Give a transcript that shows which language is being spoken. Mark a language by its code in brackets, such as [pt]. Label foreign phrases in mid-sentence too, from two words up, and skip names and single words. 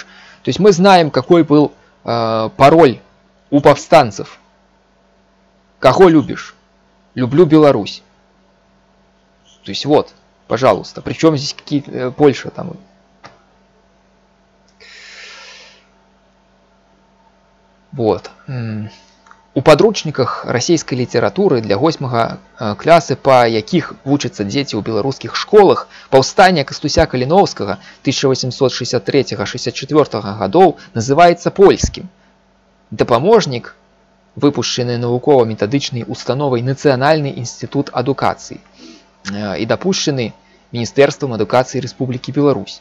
[ru] То есть мы знаем, какой был пароль у повстанцев. Кого любишь? Люблю Беларусь. То есть вот, пожалуйста. Причем здесь какие-то Польша там. Вот. [be] У падручніках расійскай літаратуры для 8 класы, па якіх вучацца дзеці ў беларускіх школах, паўстанне Кастуся Каліноўскага 1863-64 гадоў называецца польскім. Дапаможнік, выпушчаны навукова-метадычнай установай Нацыянальны інстытут адукацыі і дапушчаны Міністэрствам адукацыі Рэспублікі Беларусь.